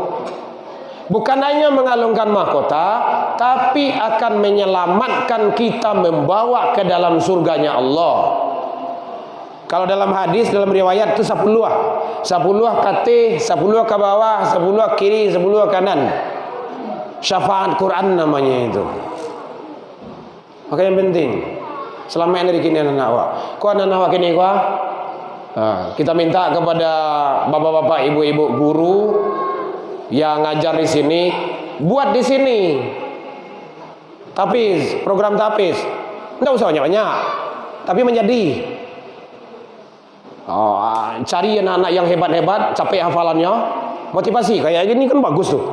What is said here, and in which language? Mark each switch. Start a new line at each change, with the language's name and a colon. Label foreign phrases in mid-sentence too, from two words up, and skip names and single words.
Indonesian: Bukan hanya mengalungkan mahkota, tapi akan menyelamatkan kita membawa ke dalam surganya Allah. Kalau dalam hadis, dalam riwayat itu 10 kate, 10 ke bawah, 10 kiri, 10 kanan. Syafaat Quran namanya itu.
Minangkabau: Maka yang penting selama dari kini anak awak. Kau anak awak kini kau?
Indonesian: Kita minta kepada bapak-bapak, ibu-ibu guru yang ngajar di sini, buat di sini. Tapiz, program tapiz. Tidak usah banyak-banyak, tapi menjadi. Cari anak-anak yang hebat-hebat, capek hafalannya, motivasi kayak gini kan bagus tuh.